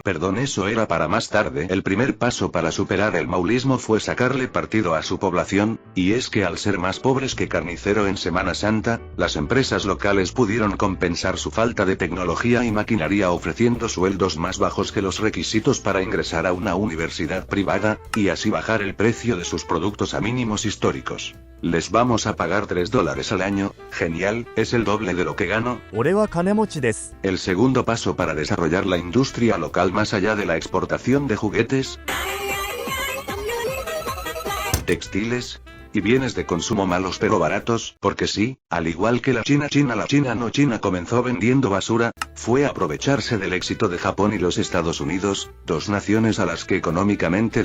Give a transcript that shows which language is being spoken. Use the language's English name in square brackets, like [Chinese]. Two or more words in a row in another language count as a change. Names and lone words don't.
[Spanish] Perdón, eso era para más tarde. El primer paso para superar el maulismo fue sacarle partido a su población, y es que al ser más pobres que carnicero en Semana Santa, las empresas locales pudieron compensar su falta de tecnología y maquinaria ofreciendo sueldos más bajos que los requisitos para ingresar a una universidad privada, y así bajar el precio de sus productos a mínimos históricos. Les vamos a pagar $3 al año, genial, es el doble de lo que gano. [Japanese] 俺は金持ちです。 [Spanish] El segundo paso para desarrollar la industria local más allá de la exportación de juguetes, textiles y bienes de consumo malos pero baratos, porque sí, al igual que la China no China comenzó vendiendo basura, fue aprovecharse del éxito de Japón y los Estados Unidos, dos naciones a las que económicamente